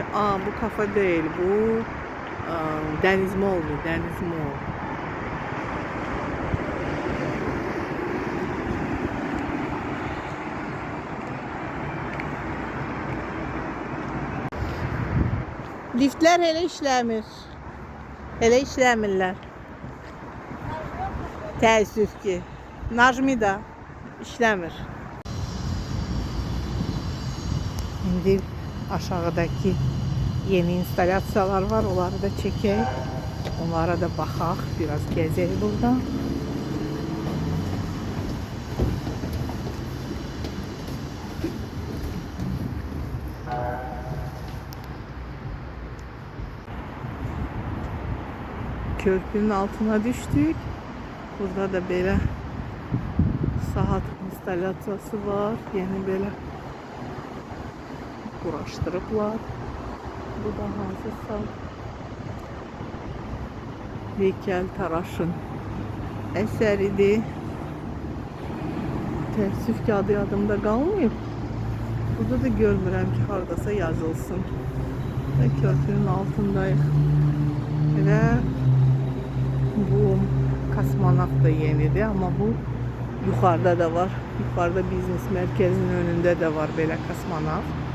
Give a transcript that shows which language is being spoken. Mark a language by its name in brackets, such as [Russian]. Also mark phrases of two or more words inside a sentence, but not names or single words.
[Turkish] Bu kafe değil, bu Deniz Mall'du, Deniz Mall. [Azerbaijani] Liftler hele işləmir. Hele işləmirlər. Təəssüf ki. Najmi da işləmir. İndi aşağıdaki yeni installasiyalar var. Onları da çəkək. Onlara da baxaq. Biraz gəzək burada. [Turkish] Köprünün altına düştük. Burada da böyle saat installasyası var. [Azerbaijani] Yeni böyle uğraştırıblar. Bu da hansı saat? Heykel Taraş'ın əsəridir. Təəssüf ki adı yadımda qalmayıb. Burada da görmürəm ki haradasa yazılsın. [Turkish] Ve köprünün altındayıq. Ve bu kosmonavt da yenidir ama bu yukarıda da var. Yukarıda biznes merkezinin önünde de var böyle kosmonavt.